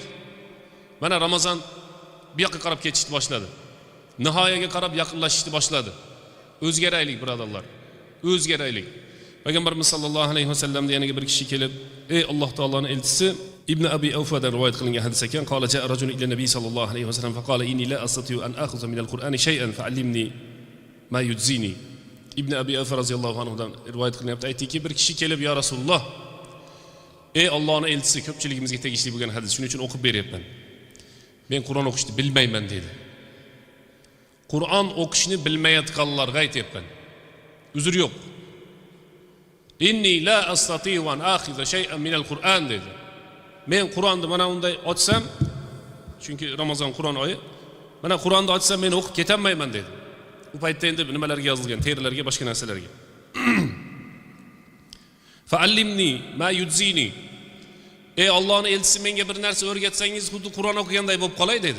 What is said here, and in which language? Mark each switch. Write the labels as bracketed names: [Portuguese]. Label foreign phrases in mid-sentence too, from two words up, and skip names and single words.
[Uzbek] Mana Ramazon bu yoqqa qarab ketishni boshladi. Nihoyaga qarab yaqinlashishni boshladi. O'zgaraylik birodarlar. O'zgaraylik. Payg'ambarimiz sollallohu alayhi vasallamda yana bir kishi kelib, ey Alloh taoloning elchisi, Ibn Abi Awfadan rivoyat qilingan hadis ekan, [Arabic] قال جاء رجل إلى النبي صلى الله عليه وسلم فقال إني لا أستطيع أن آخذ من القرآن شيئا فعلمني ما يجزئني. [Uzbek] Ibn Abi Awfa roziyallohu anhudan rivoyat qilyapti. Aytdiki, bir kishi kelib, [Arabic] يا رسول الله, [Uzbek] ey Allohning elchisi, ko'pchiligimizga tegishli bo'lgan hadis, shuning uchun o'qib beryapman. Men Qur'on o'qishni bilmayman dedi. Qur'on o'qishni bilmayotganlarga aytayapman. Uzr yo'q. [Arabic] إني لا أستطيع أن آخذ شيئا من القرآن [Uzbek] dedi. Men Qur'onni mana unday ochsam, chunki Ramazon Qur'on oyi, mana Qur'onni ochsam men o'qib ketolmayman dedi. U paytda endi nimalarga yozilgan, terilarga, boshqa narsalarga. [Arabic] فعلمني ما يجزئني. [Uzbek] Ey Allohning elchisi, menga bir narsa o'rgatsangiz, xuddi Qur'on o'qiganday bo'lib qolay dedi.